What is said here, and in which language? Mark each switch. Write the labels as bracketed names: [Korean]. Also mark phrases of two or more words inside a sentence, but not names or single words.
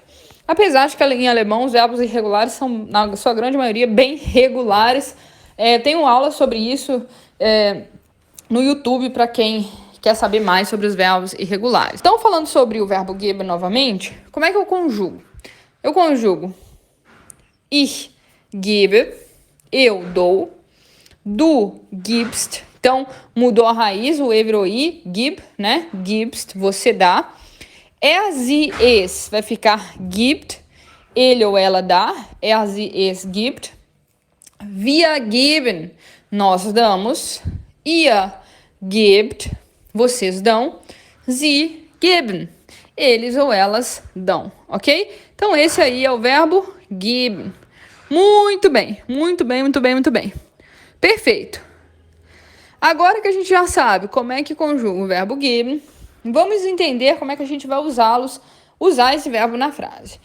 [Portuguese] Apesar de que em alemão os verbos irregulares são, na sua grande maioria, bem regulares. Tenho aula sobre isso no YouTube para quem quer saber mais sobre os verbos irregulares. Então, falando sobre o verbo geben novamente, como é que eu conjugo? Eu conjugo [German] ich gebe, [Portuguese] eu dou, [German] du gibst, [Portuguese] então mudou a raiz, o e virou i, gib, né? Gibst, você dá. [German] Er, sie, es [Portuguese] vai ficar gibt, ele ou ela dá, [German] er, sie, es gibt. Wir geben, [Portuguese] nós damos. [German] Ihr gebt, [Portuguese] vocês dão. [German] Sie geben, [Portuguese] eles ou elas dão, ok? Então esse aí é o verbo geben. Muito bem, muito bem, muito bem, muito bem. Perfeito. Agora que a gente já sabe como é que conjuga o verbo geben, vamos entender como é que a gente vai usar esse verbo na frase.